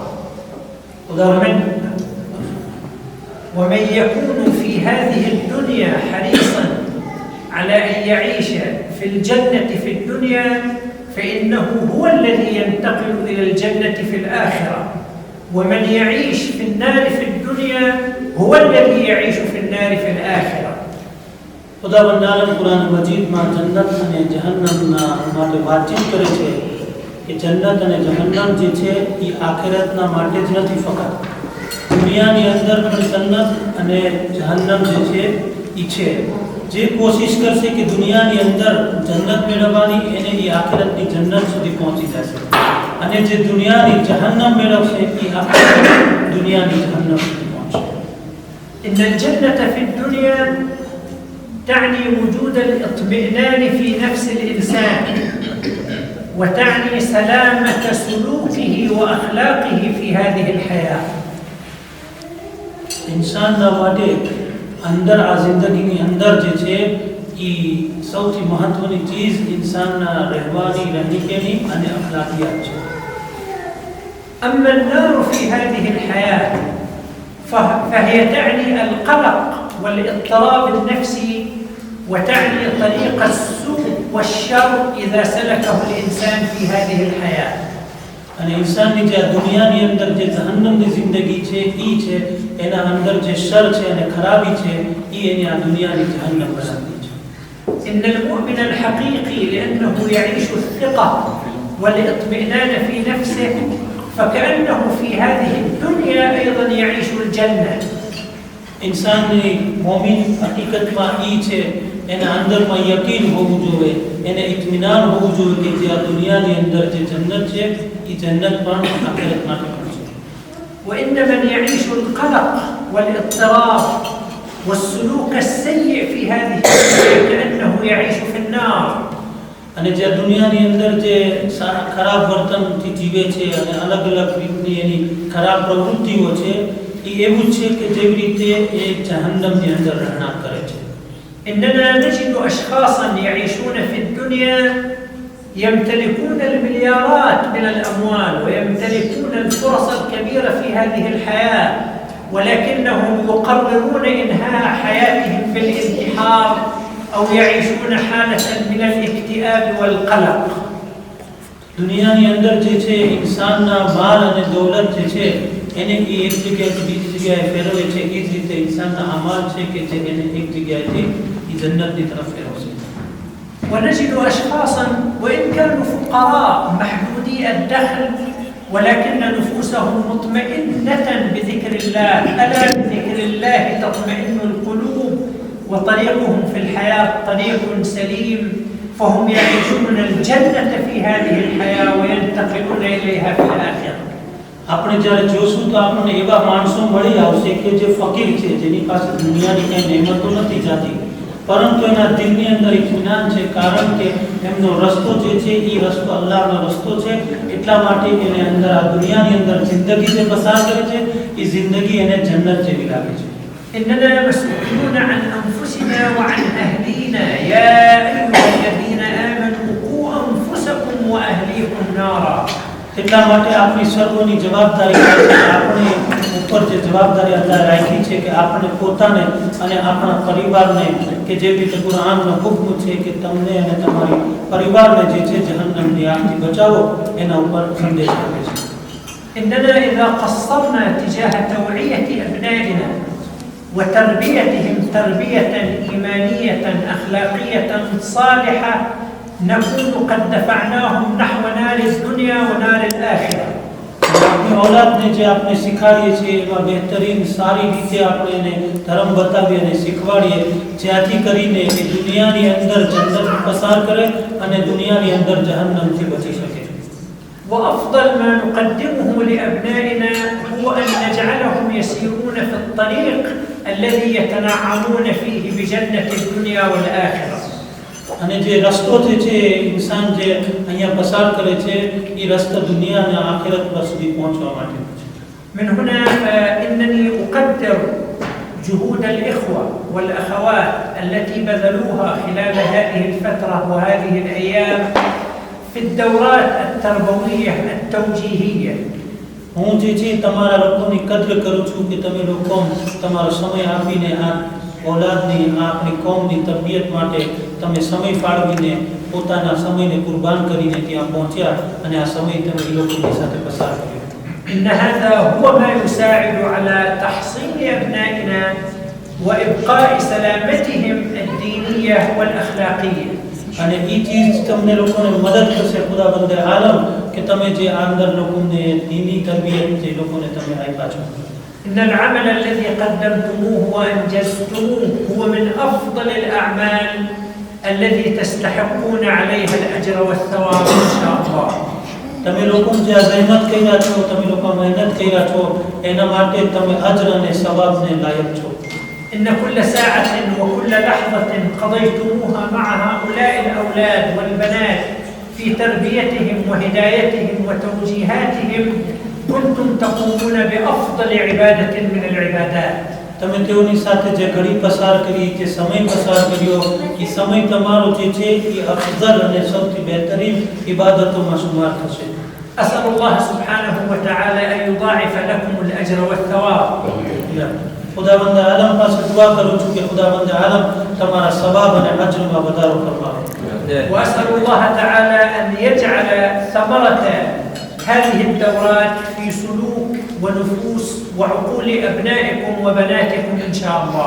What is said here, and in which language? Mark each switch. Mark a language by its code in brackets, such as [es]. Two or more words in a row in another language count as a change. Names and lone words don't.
[ar] ومن يكون في هذه الدنيا حريصا على أن يعيش في الجنة في الدنيا فإنه هو الذي ينتقل إلى الجنة في الآخرة، ومن يعيش في النار في الدنيا هو الذي يعيش في النار في الآخرة. [gu] ખુદાવંદ આલમ કુરાન મજીદમાં જન્નત અને જહન્નમના માટે વાતચીત કરે છે કે જન્નત અને જહન્નમ જે છે એ આખિરતના માટે જ નથી, ફક્ત દુનિયાની અંદર પણ જન્નત અને જહન્નમ જે છે એ છે. જે કોશિશ કરશે કે દુનિયાની અંદર જન્નત મેળવવાની એને એ આખિરતની જન્નત સુધી પહોંચી જશે, અને જે દુનિયાની જહન્નમ મેળવશે એ આખિરત દુનિયાની જહન્નમ સુધી પહોંચશે. [ar] إن الجنة في الدنيا تعني وجود الاطمئنان في نفس الإنسان، وتعني سلامة سلوكه وأخلاقه في هذه الحياة. [gu] ઇન્સાનના માટે અંદર આ જિંદગીની અંદર જે છે એ સૌથી મહત્વની ચીજ ઇન્સાનના રહેવાની રહેણીકેની અને અખલાકિયાત છે. [ar] أما النار في هذه الحياة فهي تعني القلق والاضطراب النفسي وتعني طريق السوء والشر إذا سلكه الإنسان في هذه الحياة. [gu] અને ઇન્સાનની જે દુનિયાની અંદર જે જહન્નમની જિંદગી છે એ છે એના અંદર જે શર છે અને ખરાબી છે એ એની આ દુનિયાની જહન્નમ બનાવી છે. [ar] إن المؤمن الحقيقي لأنه يعيش الثقة والاطمئنان في نفسه فكأنه في هذه الدنيا أيضا يعيش الجنة. [gu] ઇન્સાનની મોમિન હકીકતમાં એ છે એના અંદરમાં યકીન હોવું જોઈએ, એને ઇત્મીનાન હોવું જોઈએ કે જે આ દુનિયાની અંદર જે જન્નત છે એ જન્નત પણ આખિરત માટે પણ છે. [ar] وإن من يعيش القلق والاضطراب والسلوك السيء في هذه الدنيا كأنه يعيش في النار. [gu] અને જે દુનિયાની અંદર જે ખરાબ વર્તનથી જીવે છે અને અલગ અલગ રીતની એની ખરાબ પ્રવૃત્તિઓ છે એ એવું છે કે જેવી રીતે એ જહન્નમની અંદર રહેણાંક કરે છે. [ar] إننا نجد أشخاصا يعيشون في الدنيا يمتلكون المليارات من الأموال ويمتلكون الفرص الكبيرة في هذه الحياة ولكنهم يقررون إنهاء حياتهم بالانتحار أو يعيشون حالة من الاكتئاب والقلق. [gu] દુનિયાની અંદર જે છે ઇન્સાનના માલ અને દૌલત જે છે એને એ એક જગ્યાએથી બીજી જગ્યાએ ફેરવે છે. એ જ રીતે ઇન્સાનના અમાલ છે કે જે એને એક જગ્યાએથી એ જન્નતની તરફ ફેરવશે. [ar] ونجد أشخاصا وإن كانوا فقراء محدودي الدخل ولكن نفوسهم مطمئنة بذكر الله. ألا بذكر الله تطمئن القلوب وطريقهم في الحياة طريق سليم فهم يعيشون الجنة في هذه الحياة وينتقلون إليها في الآخرة. [gu] આપણે જ્યારે જોશું તો આપણને એવા માણસો મળી આવશે કે જે ફકીર છે, જેની પાસે દુનિયાની કંઈ નેમતો નથી જાતી, પરંતુ એના દિલની અંદર ઇત્મીનાન છે, કારણ કે એમનો રસ્તો જે છે એ રસ્તો અલ્લાહનો રસ્તો છે. એટલા માટે એને અંદર આ દુનિયાની અંદર જિંદગી જે પસાર કરે છે એ જિંદગી એને જન્નત જેવી લાગે છે. [ar] إننا مسؤولون عن أنفسنا وعن أهلينا. يا أيها الذين آمنوا قوا أنفسكم وأهليكم نارا. [gu] એટલા માટે આપણી સર્વોની જવાબદારી છે. આપણે ઉપર જે જવાબદારી અલ્લાહ રાખી છે કે આપણે પોતાને અને આપણા પરિવારને, કે જે રીતે કુરાનનો હુક્મ છે કે તમને અને તમારી પરિવારને જે છે જહન્નમની આગથી બચાવો, એના ઉપર સંદેશ આપે છે. [ar] إننا إذا قصرنا تجاه توعية أبنائنا وتربيتهم تربية إيمانية أخلاقية صالحة نكون قد دفعناهم نحو نار الدنيا ونار الآخرة. [gu] આપણી ઔલાદને જે આપણે શીખવાડીએ છીએ એમાં બહેતરીન સારી રીતે આપણે એને ધર્મ બતાવીએ અને શીખવાડીએ, જ્યાંથી કરીને એ દુનિયાની અંદર જન્નત પસાર કરે અને દુનિયાની અંદર જહન્નમથી બચી શકે. [ar] وأفضل ما نقدمه لأبنائنا هو أن نجعلهم يسيرون في الطريق الذي يتنعمون فيه بجنة الدنيا والآخرة. [gu] અને જે રસ્તો જે છે ઇન્સાન જે અહીંયા પસાર કરે છે એ રસ્તો દુનિયા અને આખિરત પર સુધી પહોંચવા માટે છે. [ar] من هنا فإنني أقدر جهود الإخوة والأخوات التي بذلوها خلال هذه الفترة وهذه الأيام في الدورات التربوية التوجيهية. [gu] હું જે છે તમારા લોકોની કદર કરું છું કે તમે લોકો તમારો સમય આપીને આ ઔલાદની, આ આપણી કોમની તરબિયત માટે તમે સમય ફાળવીને પોતાના સમયને કુરબાન કરીને ત્યાં પહોંચ્યા અને આ સમય તમે એ લોકોની સાથે પસાર કર્યો. [ar] إن هذا هو ما يساعد على تحصين أبنائنا وإبقاء سلامتهم الدينية والأخلاقية. [gu] અને એ ચીજ તમને લોકોને મદદ કરશે ખુદાબંદે આલમ કે તમે જે અંદર લોકોને દીની તરબિયત જે લોકોને તમે આપ્યા છો. [ar] إن العمل الذي قدمتموه وأنجزتموه هو من أفضل الأعمال الذي تستحقون عليها الأجر والثواب إن شاء الله. [gu] તમે લોકો જે મહેનત કર્યા છો, તમે લોકો મહેનત કર્યા છો એના માટે તમે અજર અને સવાબને લાયક છો. [ar] إن كل ساعة وكل لحظة قضيتموها مع هؤلاء الأولاد والبنات في تربيتهم وهدايتهم وتوجيهاتهم كنتم تقومون بأفضل عبادة من العبادات. [gu] તમે તેઓની સાથે જે ઘડી પસાર કરી, જે સમય પસાર કર્યો, એ સમય તમારો જે છે એ અફઝલ અને સૌથી બહેતરીન ઇબાદતોમાં શુમાર થશે. [ar] أسأل الله سبحانه وتعالى أن يضاعف لكم الأجر والثواب. [gu] ખુદાવંદ આલમ પાસે દુઆ કરું છું કે ખુદાવંદ આલમ તમારા સવાબ અને અજરમાં વધારો ફરમાવે. [ar] وأسأل الله تعالى أن يجعل ثمرة هذه الدورات في سلوك ونفوس وعقول أبنائكم وبناتكم إن شاء الله.